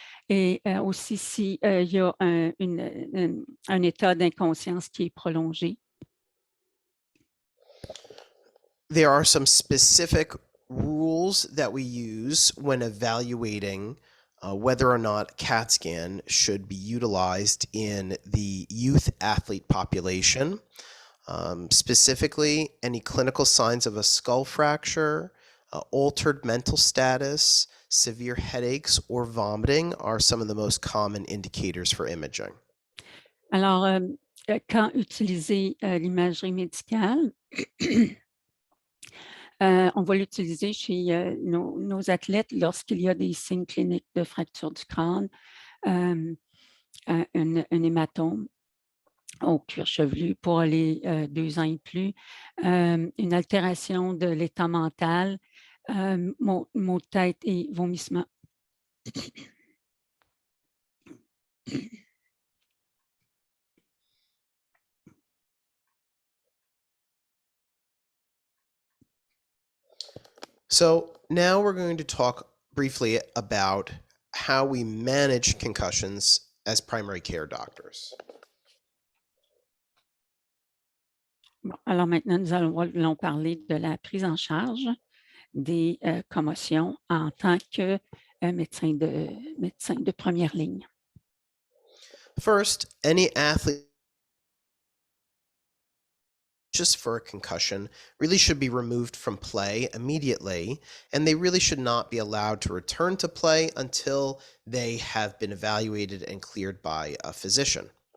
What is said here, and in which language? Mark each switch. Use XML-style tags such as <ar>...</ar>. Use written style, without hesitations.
<fr>Et aussi s'il y a un état d'inconscience qui est prolongé.</fr> <en>There are some specific rules that we use when evaluating whether or not CAT scan should be utilized in the youth athlete population. Specifically, any clinical signs of a skull fracture, altered mental status, severe headaches, or vomiting are some of the most common indicators for imaging.</en> <fr>Alors, quand utiliser l'imagerie médicale, on va l'utiliser chez nos athlètes lorsqu'il y a des signes cliniques de fracture du crâne, un hématome au cuir chevelu pour les 2 ans et plus, une altération de l'état mental, maux de tête et vomissements.</fr> <en>So now we're going to talk briefly about how we manage concussions as primary care doctors.</en> <fr>Bon, alors maintenant, nous allons parler de la prise en charge des commotions en tant que médecin de première ligne.</fr> <en>First, any athlete just for a concussion really should be removed from play immediately, and they really should not be allowed to return to play until they have been evaluated and cleared by a physician.</en>